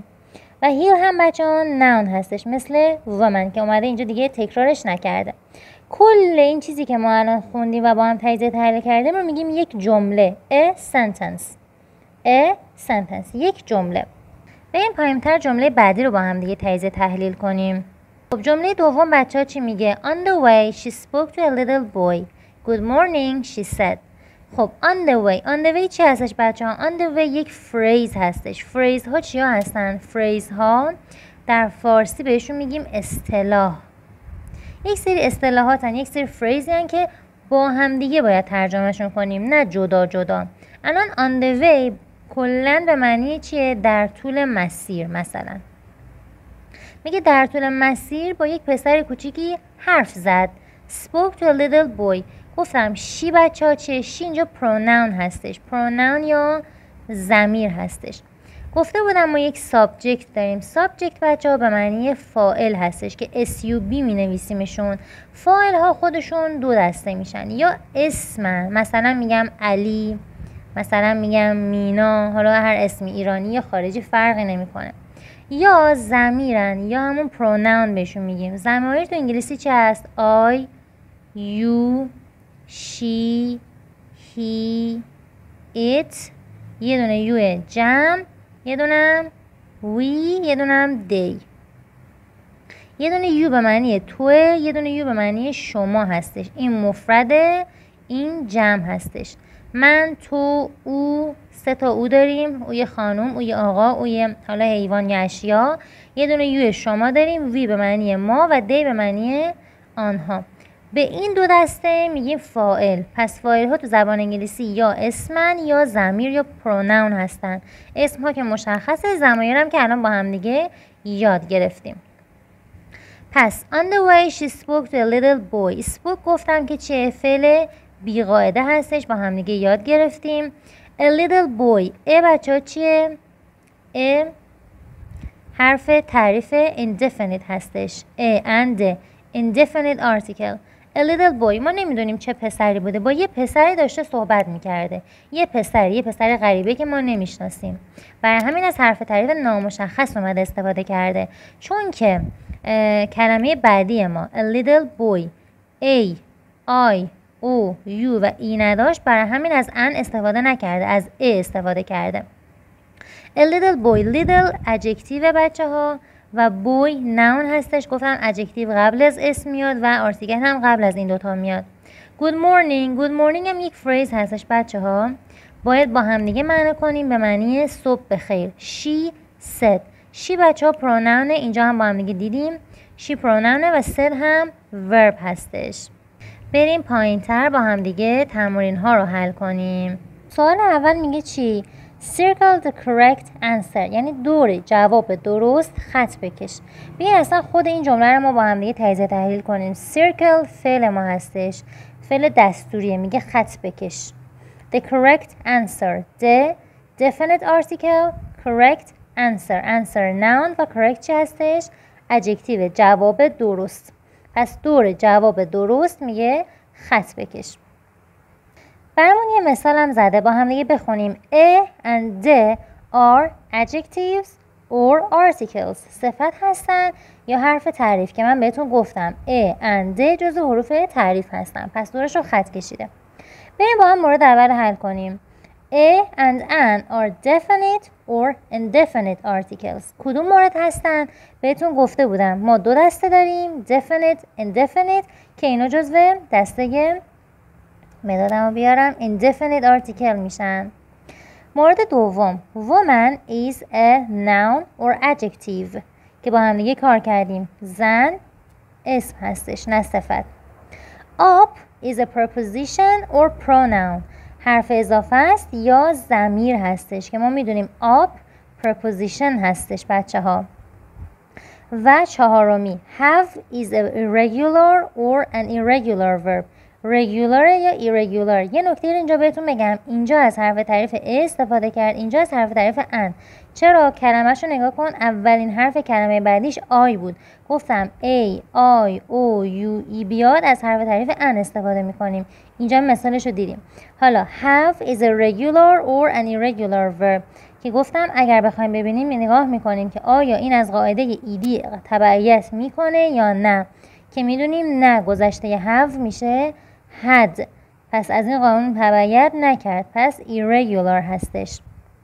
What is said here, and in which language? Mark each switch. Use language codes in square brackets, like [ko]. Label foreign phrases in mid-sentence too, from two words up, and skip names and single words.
[fa] و هیل هم بچه ها noun هستش مثل woman که اومده اینجا دیگه تکرارش نکرده. کل این چیزی که ما الان خوندیم و با هم تجزیه تحلیل کردیم رو میگیم یک جمله، a sentence، یک جمله. بریم پایین‌تر جمله بعدی رو با هم دیگه تجزیه تحلیل کنیم. خب جمله دوم بچه‌ها چی میگه؟ [en] On the way she spoke to a little boy. Good morning she said. خب on the way [fa] چی هستش بچه‌ها؟ [en] on the way [fa] یک فریز هستش. فریز ها چیا هستن؟ فریز ها در فارسی بهشون میگیم اصطلاح. یک سری اصطلاحاتن، یک سری فریزی هن که با هم دیگه باید ترجمهشون کنیم، نه جدا جدا. الان [en] on the way [fa] کلاً به معنی چیه؟ در طول مسیر. مثلا میگه در طول مسیر با یک پسر کوچیکی حرف زد. [en] spoke to a little boy. [fa] گفتم شی بچه ها چیه؟ شی اینجا pronoun هستش. pronoun یا ضمیر هستش. گفته بودم ما یک سابجکت داریم. سابجکت بچه ها به معنی فاعل هستش که SUB می نویسیمشون. فاعل ها خودشون دو دسته میشن، یا اسمن، مثلا میگم علی، مثلا میگم مینا، حالا هر اسمی ایرانی یا خارجی فرقی نمیکنه، یا ضمیرن یا همون پروناون بهشون میگیم. ضمیر تو انگلیسی چه هست؟ [en] I, you, she, he, it، [fa] یه دونه یو جمع، یه دونه we، یه دونه they. یه دونه یو به معنی توه، یه دونه یو به معنی شما هستش. این مفرده، این جمع هستش. من، تو، او، سه تا او داریم، او یه خانم، او یه آقا، او یه حالا حیوان یا اشیا. یه دونه یو شما داریم، وی به معنی ما و دی به معنی آنها. به این دو دسته میگیم فاعل. پس فاعل ها تو زبان انگلیسی یا اسمن یا ضمیر یا پروناون هستن. اسم ها که مشخصه، ضمایر هم که الان با هم دیگه یاد گرفتیم. [en] پس on the way she spoke to a little boy. [fa] spoke گفتم که چه؟ فعل بیقاعده هستش، با هم دیگه یاد گرفتیم. [en] a little boy. [fa] بچه ها چیه؟ حرف تعریف indefinite هستش. [en] and indefinite article. a little boy [fa] ما نمیدونیم چه پسری بوده، با یه پسری داشته صحبت میکرده. یه پسر غریبه که ما نمیشناسیم، برای همین از حرف تعریف نامشخص اومده استفاده کرده. چون که کلمه بعدی ما [en] a little boy a I [fa] او یو و ای نداشت، برای همین از ان استفاده نکرده، از ا استفاده کرده. [en] a little boy. little adjective [fa] بچه ها و [en] boy noun هستش. [fa] گفتم adjective قبل از اسم میاد و آرتیکل هم قبل از این دوتا میاد. [en] good morning [fa] هم یک فریز هستش بچه ها، باید با هم دیگه معنی کنیم به معنی صبح بخیر. [en] she said. she [fa] بچه ها pronoun، اینجا هم با هم دیگه دیدیم [en] she pronoun [fa] و said هم verb هستش. بریم پایین تر با هم دیگه تمرین ها رو حل کنیم. سوال اول میگه چی؟ [en] circle the correct answer، [fa] یعنی دور جواب درست خط بکش. بیاین اصلا خود این جمله رو ما با هم دیگه تجزیه تحلیل کنیم. circle فعل ما هستش، فعل دستوریه، میگه خط بکش. [en] the correct answer، the definite article، correct answer noun و correct [fa] چی هستش؟ adjective جواب درست. پس دور جواب درست میگه خط بکش. برامون یه مثال هم زده، با هم دیگه بخونیم. [en] a and the are adjectives or articles. [fa] صفت هستن یا حرف تعریف که من بهتون گفتم [en] a and the [fa] جزو حروف تعریف هستن، پس دورش رو خط کشیده. بریم با هم مورد اول حل کنیم. [en] a and an are definite or indefinite articles. [fa] کدوم مورد هستن؟ بهتون گفته بودم ما دو دسته داریم، [en] definite indefinite، [fa] که اینا جزو دسته مدادم رو بیارم [en] indefinite article [fa] میشن. مورد دوم [en] woman is a noun or adjective [fa] که با هم دیگه کار کردیم. زن اسم هستش نه صفت. [en] up is a preposition or pronoun، [fa] حرف اضافه است یا ضمیر هستش که ما میدونیم [en] up preposition [fa] هستش بچه ها. و چهارمی [en] have is a irregular or an irregular verb، regular یا irregular. [fa] یه نکته اینجا بهتون بگم، اینجا از حرف تعریف a استفاده کرد، اینجا از حرف تعریف ان. چرا؟ کلمه‌شو نگاه کن، اولین حرف کلمه بعدیش I بود. گفتم [en] a I o u e [fa] بیاد از حرف تعریف ان استفاده میکنیم. اینجا مثالشو دیدیم. حالا [en] have is a regular or an irregular verb [fa] که گفتم اگر بخوایم ببینیم نگاه میکنیم که آیا این از قاعده ایدی تبعیت میکنه یا نه، که میدونیم نه، گذشته have میشه had، پس از این قانون تبعیت نکرد، پس irregular هستش.